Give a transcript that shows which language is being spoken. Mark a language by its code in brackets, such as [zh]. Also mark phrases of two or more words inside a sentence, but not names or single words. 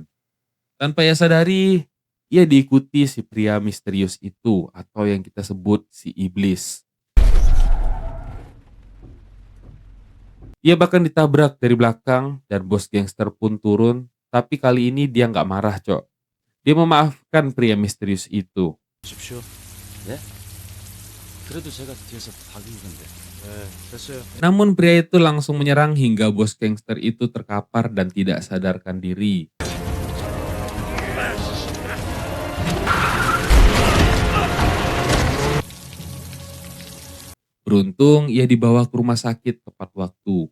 [id] Tanpa ia sadari, ia diikuti si pria misterius itu atau yang kita sebut si iblis. Ia bahkan ditabrak dari belakang dan bos gangster pun turun, tapi kali ini dia nggak marah, Cok. Dia memaafkan pria misterius itu. [ko] 보십시오. 네? 그래도 제가 뒤에서 박은 건데. 네, 됐어요. [id] Namun pria itu langsung menyerang hingga bos gangster itu terkapar dan tidak sadarkan diri. Beruntung ia dibawa ke rumah sakit tepat waktu.